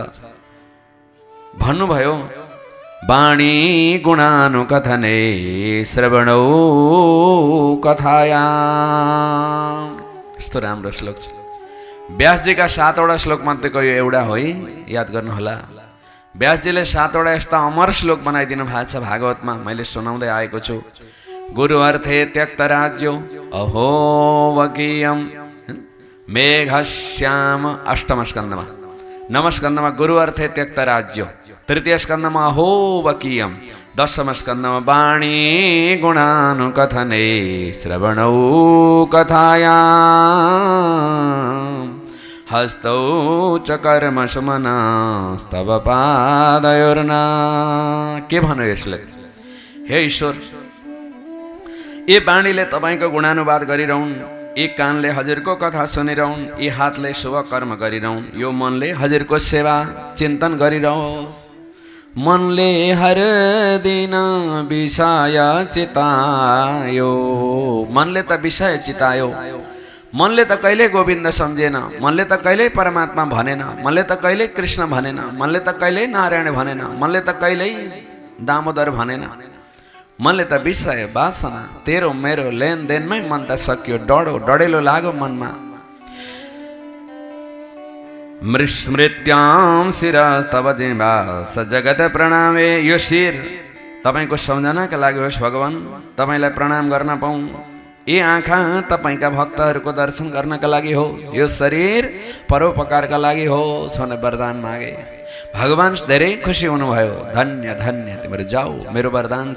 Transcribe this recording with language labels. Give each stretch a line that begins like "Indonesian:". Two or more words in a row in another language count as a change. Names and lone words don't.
Sanskrit: भन्नुभयो वाणी गुणानुकथने श्रवणौ कथायाम।
Nepali: यस्तो राम्रो श्लोक छ। व्यासजीका 7वटा श्लोक मध्येको यो एउटा हो है, याद गर्नुहोला। व्यासजीले 7वटा यस्ता अमर श्लोक बनाइदिनु भएको छ भागवतमा, मैले सुनाउँदै आएको छु।
Sanskrit: गुरु अर्थे त्यक्त राज्यो अहो वकीयम मेघश्याम,
Nepali: 8म स्कन्धमा। 9म स्कन्धमा
Sanskrit: गुरु अर्थे त्यक्त राज्यो,
Nepali: 3य स्कन्धमा
Sanskrit: अहो वकीयम,
Nepali: 10म स्कन्धमा
Sanskrit: वाणी गुणानुकथने श्रवणौ कथायाम हस्तौ च कर्म सुमनस्तव पादयोर्ना।
Nepali: के भन्यो यसले? हे ईश्वर, यी वाणीले तपाईँको गुणानुवाद गरिरहन्, यी कानले हजुरको कथा सुनिरहन्, यी हातले शुभ कर्म गरिरहन्, यो मनले हजुरको सेवा चिन्तन गरिरहोस्। मनले हर दिन विषय चितायो, मनले त विषय चितायो, मनले त कहिले गोविन्द सम्झेन, मनले त कहिले परमात्मा भनेन, मनले त कहिले कृष्ण भनेन, मनले त कहिले नारायण भनेन, मनले त कहिले दामोदर भनेन। मनले त विषय वासना तेरो मेरो लेनदेनमै मन त सकियो, डडेलो लाग्यो मनमा।
Sanskrit: मृस्मृत्याम शिरस्तव जिह्वा स जगत प्रणामे।
Nepali: यो शिर तपाईँको सम्झनाका लागि होस् भगवान, तपाईँलाई प्रणाम गर्न पाऊँ। यी आँखा तपाईँका भक्तहरूको दर्शन गर्नका लागि होस्, यो शरीर परोपकारका लागि होस् भनेर वरदान मागे। भगवान धेरै खुसी हुनुभयो। धन्य धन्य तिम्रो जाऊ, मेरो वरदान छ।